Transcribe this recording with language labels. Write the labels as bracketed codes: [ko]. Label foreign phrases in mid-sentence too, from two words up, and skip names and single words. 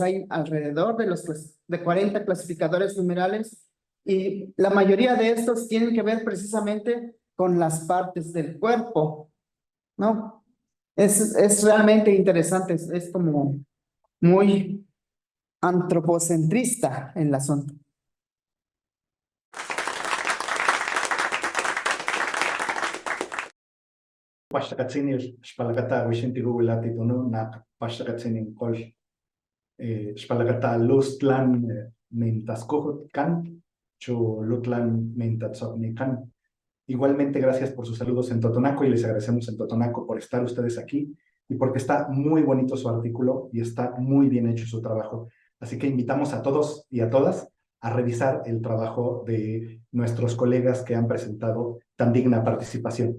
[es] Hay alrededor de 40 clasificadores numerales y la mayoría de estos tienen que ver precisamente con las partes del cuerpo, ¿no? Es realmente interesante, es como muy antropocentrista el asunto. [top] Pashtakatsinil, Spalakata, Wishintigulati, Tunu, Nak, Pashtakatsin, Kol, Spalakata, Lustlan, Mentascohot, Kan, Cholutlan, Mentatzopni, Kan. [es] Igualmente, gracias por sus saludos en Totonaco y les agradecemos en Totonaco por estar ustedes aquí y porque está muy bonito su artículo y está muy bien hecho su trabajo. Así que invitamos a todos y a todas a revisar el trabajo de nuestros colegas que han presentado tan digna participación.